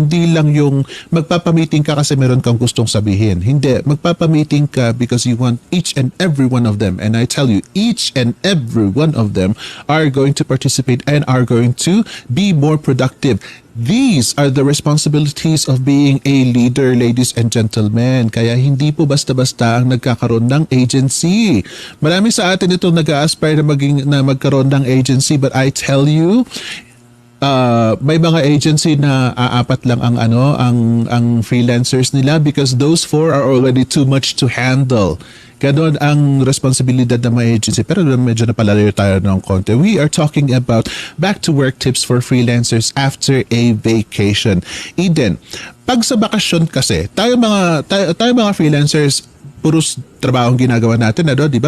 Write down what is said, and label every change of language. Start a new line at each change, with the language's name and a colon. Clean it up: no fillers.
Filipino: Hindi lang yung magpapamiting ka kasi meron kang gustong sabihin. Hindi. Magpapamiting ka
English: because you want each and every one of them. And I tell you, each and every one of them are going to participate and are going to be more productive. These are the responsibilities of being a leader, ladies and gentlemen.
Filipino: Kaya hindi po basta-basta ang nagkakaroon ng agency. Marami sa atin itong nag-a-aspire na magkaroon ng agency,
English: but I tell you,
Filipino: may mga agency na apat lang ang freelancers nila
English: because those 4 are already too much to handle.
Filipino: Ganon ang responsibilidad ng mga agency. Pero medyo napalalayo tayo ng konti.
English: We are talking about back to work tips for freelancers after a vacation.
Filipino: Eden, pag sa bakasyon kasi, tayo mga freelancers, puros trabaho ang ginagawa natin, di ba?